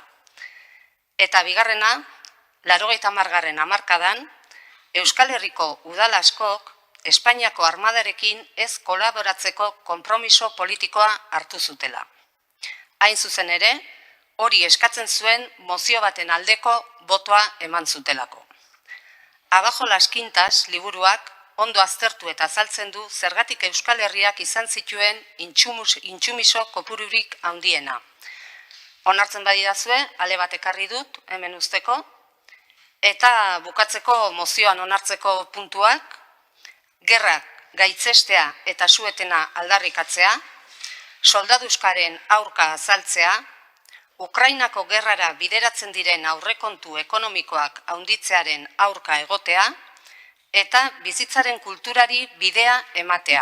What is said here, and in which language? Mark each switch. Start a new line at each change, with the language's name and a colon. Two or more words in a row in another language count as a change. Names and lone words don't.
Basque: Eta bigarrena, 80. hamarkadan, Euskal Herriko udal askok Espainiako armadarekin ez kolaboratzeko konpromiso politikoa hartu zutela. Hain zuzen ere, hori eskatzen zuen mozio baten aldeko botoa eman zutelako. Abajo las Quintas liburuak ondo aztertu eta azaltzen du zergatik Euskal Herriak izan zituen intsumiso kopururik handiena. Onartzen badidazue, ale bat ekarri dut, hemen usteko, eta bukatzeko mozioan onartzeko puntuak, gerrak gaitzestea eta suetena aldarrikatzea, soldaduzkaren aurka azaltzea, Ukrainako gerrara bideratzen diren aurrekontu ekonomikoak handitzearen aurka egotea, eta bizitzaren kulturari bidea ematea.